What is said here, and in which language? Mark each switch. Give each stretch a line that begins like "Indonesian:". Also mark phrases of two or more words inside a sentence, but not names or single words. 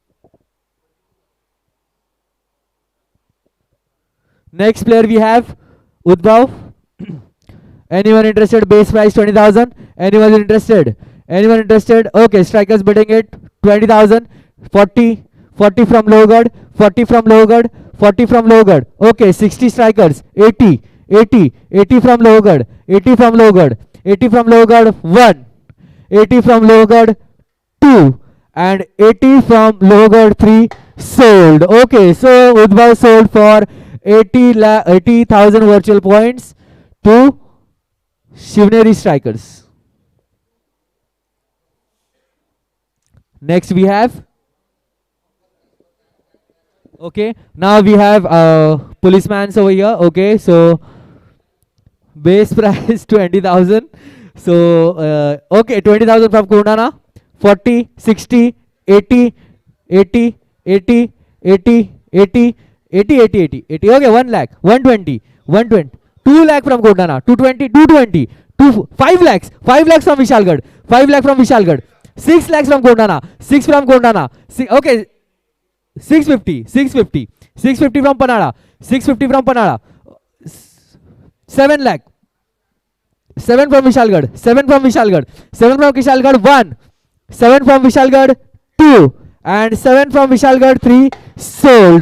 English: Next player we have Udbhav. Anyone interested? Base price 20,000. Anyone interested? Anyone interested? Okay, strikers bidding it 20,000. 40, 40 from Logarh, 40 from Logarh, 40 from Logarh. Okay, 60 strikers. 80, 80, 80 from Logarh, 80 from Logarh, 80 from Logarh, 1, 80 from Logarh, 2, and 80 from Logarh, 3 sold. Okay, so Udbhav sold for 80,000 virtual points to Shivneri strikers. Next we have, okay, now we have policemen over here. Okay, so base price 20,000. So okay, 20,000 from Kundana. 40, 60, 80, 80, 80, 80, 80, 80, 80, 80, 80. Okay, 1 lakh, 120, 120, 2 lakh from Kundana, 220, 220, 5 lakhs, 5 lakhs from Vishalgarh, 5 lakh from Vishalgarh, 6 lakhs from Kundana, 6 from Kundana, okay, 650, 650, 650 from Panada, 650 from Panada, 7 lakh, 7 from Vishalgarh, 7 from Vishalgarh, 7 from Vishalgarh, 1, 7 from Vishalgarh, 2, and 7 from Vishalgarh, 3 sold.